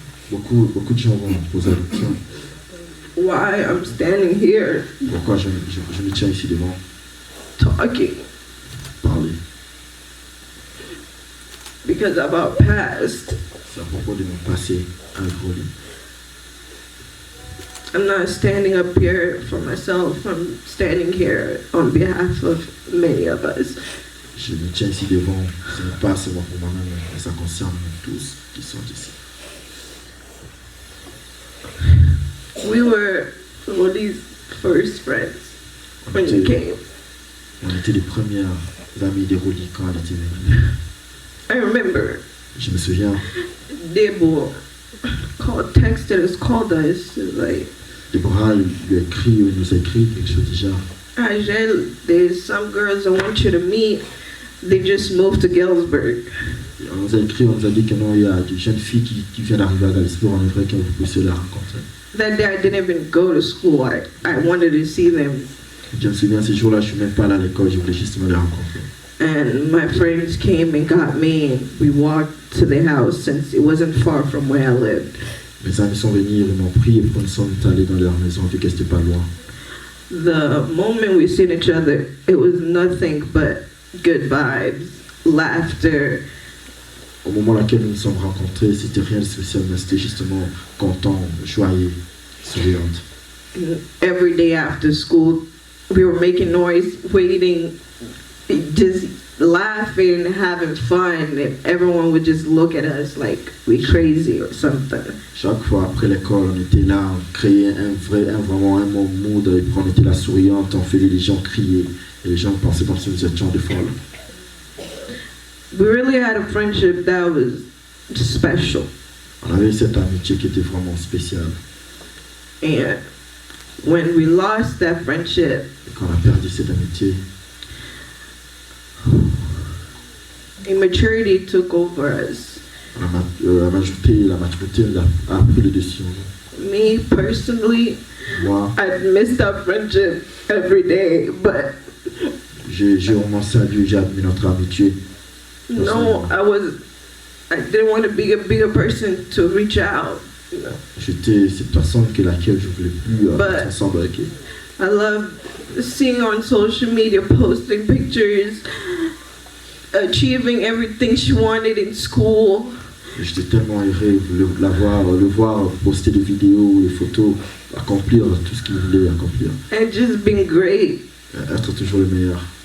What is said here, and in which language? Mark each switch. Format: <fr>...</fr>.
<fr>Beaucoup de gens vont me poser la question.</fr> <en>why I'm standing here</en> <fr>Pourquoi je me tiens ici devant,</fr> <en>talking,</en> <fr>parler.</fr> <en>because of our past.</en> <fr>C'est à propos de mon passé avec Rolly.</fr> <en>I'm not standing up here for myself. I'm standing here on behalf of many of us.</en> <fr>Je me tiens ici devant, ce n'est pas seulement pour moi-même, mais ça concerne tous qui sont ici.</fr> <en>We were Rolly's first friends when you came.</en> <fr>On était les premières amies de Rolly quand elle était venue.</fr> <en>I remember</en> <fr>Je me souviens,</fr> <en>Debo texted us, called us, like,</en> <fr>Déborah lui a écrit, il nous a écrit quelque chose déjà.</fr> <en>Angel, there's some girls I want you to meet. They just moved to Galesburg.</en> <fr>On nous a écrit, on nous a dit que non, il y a des jeunes filles qui viennent d'arriver à Galesburg, on aimerait que vous puissiez les rencontrer.</fr> <en>That day I didn't even go to school. I wanted to see them.</en> <fr>Je me souviens, ces jours-là, je ne suis même pas allé à l'école, je voulais justement les rencontrer.</fr> <en>And my friends came and got me, and we walked to the house since it wasn't far from where I lived.</en> <fr>Mes amis sont venus, ils m'ont pris et puis nous sommes allés dans leur maison, vu qu'elle n'était pas loin.</fr> <en>The moment we seen each other, it was nothing but good vibes, laughter.</en> <fr>Au moment auquel nous nous sommes rencontrés, c'était rien de spécial, mais c'était justement content, joyeux, souriante.</fr> <en>And every day after school, we were making noise, waiting, just laughing, having fun. And everyone would just look at us like we crazy or something.</en> <fr>Chaque fois après l'école, on était là, on créait vraiment un bon mood, et puis on était là souriante, on faisait les gens crier, et les gens pensaient comme si nous étions des folles.</fr> <en>We really had a friendship that was special.</en> <fr>On avait cette amitié qui était vraiment spéciale.</fr> <en>And when we lost that friendship,</en> <fr>Et quand on a perdu cette amitié,</fr> <en>immaturity took over us.</en> <fr>la maturité a pris le dessus.</fr> <en>Me personally,</en> <fr>Moi,</fr> <en>I missed our friendship every day, but</en> <fr>j'ai vraiment salué, j'ai admis notre amitié.</fr> <en>no, I didn't want to be a bigger person to reach out. You know?</en> <fr>J'étais cette personne que laquelle je voulais plus être ensemble avec elle.</fr> <en>I love seeing on social media, posting pictures, achieving everything she wanted in school.</en> <fr>J'étais tellement heureux de le voir poster des vidéos, des photos, accomplir tout ce qu'il voulait accomplir.</fr> <en>And just being great.</en> <fr>Être toujours le meilleur.</fr>